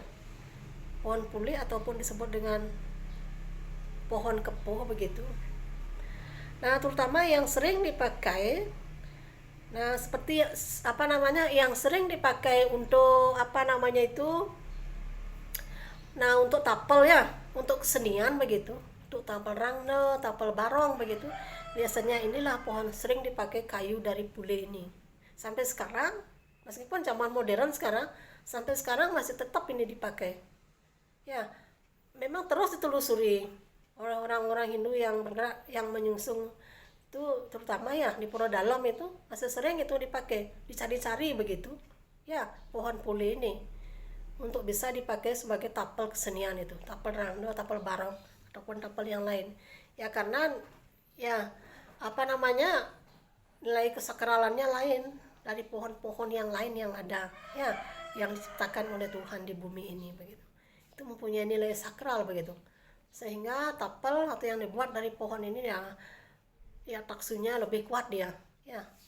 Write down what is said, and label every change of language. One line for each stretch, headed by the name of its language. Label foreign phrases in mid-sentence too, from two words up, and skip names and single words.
Indonesian: Pohon pule ataupun disebut dengan pohon kepuh begitu. Nah, terutama yang sering dipakai, nah seperti yang sering dipakai untuk untuk tapel ya, untuk kesenian begitu, untuk tapel rangno, tapel barong begitu. Biasanya inilah pohon sering dipakai kayu dari pule ini. Sampai sekarang, meskipun zaman modern sekarang, sampai sekarang masih tetap ini dipakai. Ya, memang terus ditelusuri orang-orang Hindu yang bergerak, yang menyungsung itu, terutama ya di Pura Dalam itu masih sering itu dipakai, dicari-cari begitu. Ya, pohon pule ini untuk bisa dipakai sebagai tapel kesenian itu, tapel rangno, tapel barong ataupun tapel yang lain. Ya, karena ya nilai kesakralannya lain dari pohon-pohon yang lain yang ada ya, yang diciptakan oleh Tuhan di bumi ini begitu. Itu mempunyai nilai sakral begitu. Sehingga tapel atau yang dibuat dari pohon ini ya taksunya lebih kuat dia ya.